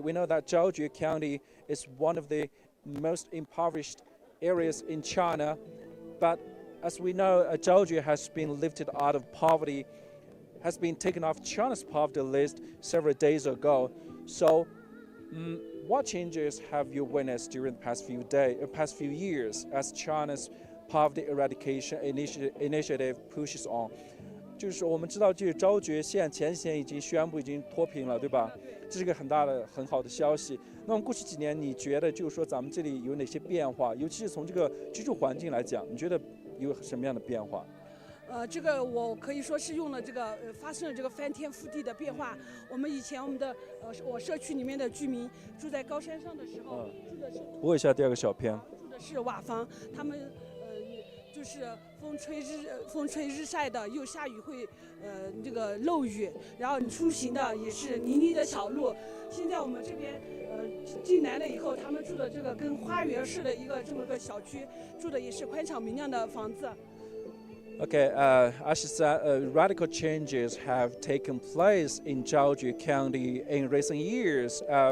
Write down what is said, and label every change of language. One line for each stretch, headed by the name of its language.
English: We know that Zhaojue County is one of the most impoverished areas in China, but as we know, Zhaojue has been lifted out of poverty, has been taken off China's poverty list several days ago. So, what changes have you witnessed during the past few years as China's poverty eradication initiative pushes on?
Chinese: 就是我们知道，这个昭觉县前线已经宣布已经脱贫了，对吧？这是个很好的消息。那么过去几年，你觉得就是说咱们这里有哪些变化？尤其是从这个居住环境来讲，你觉得有什么样的变化？这个我可以说是用了这个发生了这个翻天覆地的变化。我们以前我社区里面的居民住在高山上的时候，住的是播一下第二个小片，住的是瓦房，他们就是风吹日晒的，又下雨会这个漏雨，然后你出行的也是泥泞的小路。现在我们这边进来了以后，他们住的这个跟花园似的一个这么个小区，住的也是宽敞明亮的房子。
English: Okay, as you said, radical changes have taken place in Zhaojue County in recent years.